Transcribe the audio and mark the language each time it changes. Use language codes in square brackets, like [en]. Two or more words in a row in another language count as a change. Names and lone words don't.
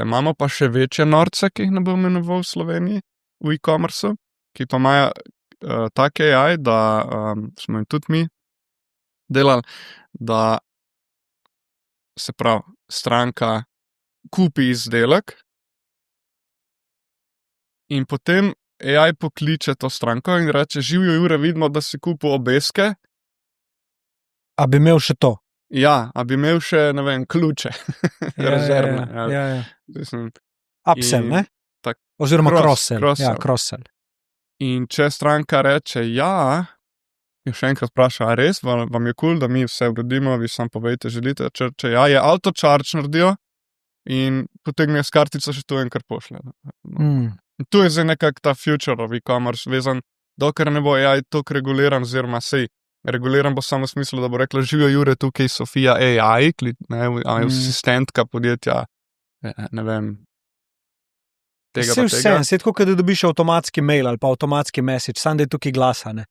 [sl] Imamo pa še večje norce, ki jih ne bom imenoval v Sloveniji, v e-commerceu, ki pa imajo tak AI, da smo jim tudi mi delali, da se pravi, stranka kupi izdelek in potem AI pokliče to stranko in reče, živijo Jure, vidimo, da si kupil obeske. A bi imel še to? Ja, a bi imel še, ne vem, ključe, rezervne. Ja. Upsell, ne? Oziroma cross-sell. Ja, cross-sell. In če stranka reče ja, jo še enkrat vpraša, a res, vam je cool, da mi vse uredimo, vi sam povejte, želite, če ja, je auto-charge naredijo in potegne s kartico še to enkrat pošlje. In tu je zdaj nekak ta [en] future of e-commerce [sl] vezan, dokler ne bo AI toliko reguliran, oziroma sej, reguliran bo samo v smislu, da bo rekla, živijo Jure, tukaj Sofija AI, asistentka podjetja, ne vem, tega pa tega. Vse tako, da dobiš avtomatski mail ali pa avtomatski message, sam da je tukaj glasa, ne?